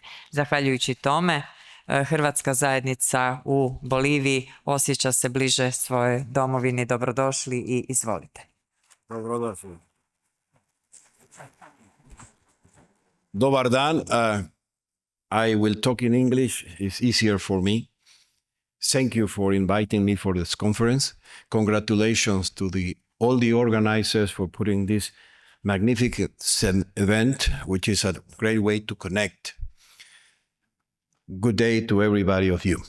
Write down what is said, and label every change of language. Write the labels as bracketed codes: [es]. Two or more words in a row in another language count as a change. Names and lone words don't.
[hr] Zahvaljujući tome, hrvatska zajednica u Boliviji osjeća se bliže svojoj domovini. Dobrodošli i izvolite. Dobrodošli. Dobar dan. [en] I will talk in English. It's easier for me. Thank you for inviting me for this conference. Congratulations to all the organizers for putting this magnificent event, which is a great way to connect. Good day to everybody of you.